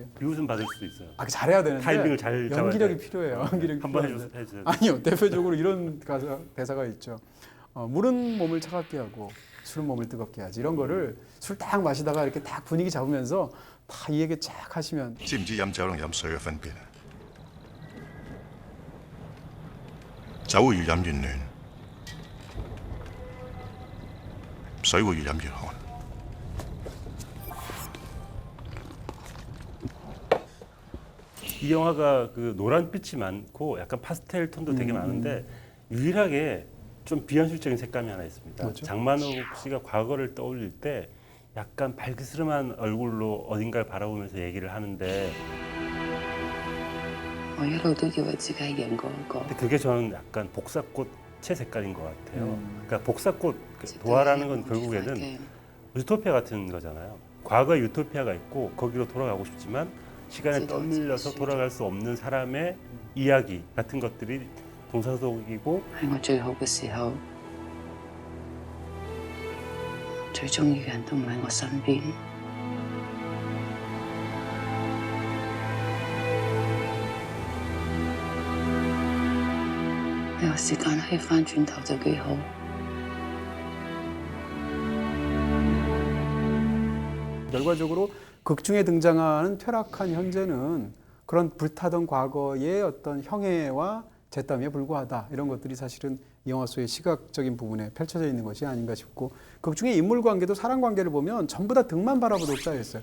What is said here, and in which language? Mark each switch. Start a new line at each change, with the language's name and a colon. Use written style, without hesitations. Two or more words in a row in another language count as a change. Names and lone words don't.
Korean: 비웃음 받을 수도 있어요. 잘해야 되는데 타이밍을 잘 잡아야 연기력이 돼. 필요해요. 연기력이 한번 필요한데. 해주세요. 아니요. 대표적으로 이런 대사가 있죠. 물은 몸을 차갑게 하고 술은 몸을 뜨겁게 하지. 이런 거를 술 딱 마시다가 이렇게 딱 분위기 잡으면서 다 이 얘기 쫙 하시면
Cantonese: 知唔知飲酒同飲水嘅分別啊？酒會越飲越暖，水會越飲越寒。
Korean: 이 영화가 그 노란빛이 많고 약간 파스텔 톤도 되게 많은데 유일하게 좀 비현실적인 색감이 하나 있습니다. 뭐죠? 장만옥 씨가 과거를 떠올릴 때 약간 발그스름한 얼굴로 어딘가를 바라보면서 얘기를 하는데
Cantonese: 我一路都以為自己係贏過一個。
Korean: 근데 그게 저는 약간 복사꽃의 색깔인 것 같아요. 그러니까 복사꽃 도화라는 건 결국에는 유토피아 같은 거잖아요. 과거에 유토피아가 있고 거기로 돌아가고 싶지만 시간에 떠밀려서 돌아갈 수 없는 사람의 이야기 같은 것들이 동사소독이고
Cantonese: 喺我最好嘅時候，最中意嘅人都唔喺我身邊。有時間可以翻轉頭就幾好。
Korean: 결과적으로 극 중에 등장하는 퇴락한 현재는 그런 불타던 과거의 어떤 형해와 잿더미에 불과하다. 이런 것들이 사실은 이 영화 속의 시각적인 부분에 펼쳐져 있는 것이 아닌가 싶고 극 중에 인물 관계도 사람 관계를 보면 전부 다 등만 바라보도록 짜여 있어요.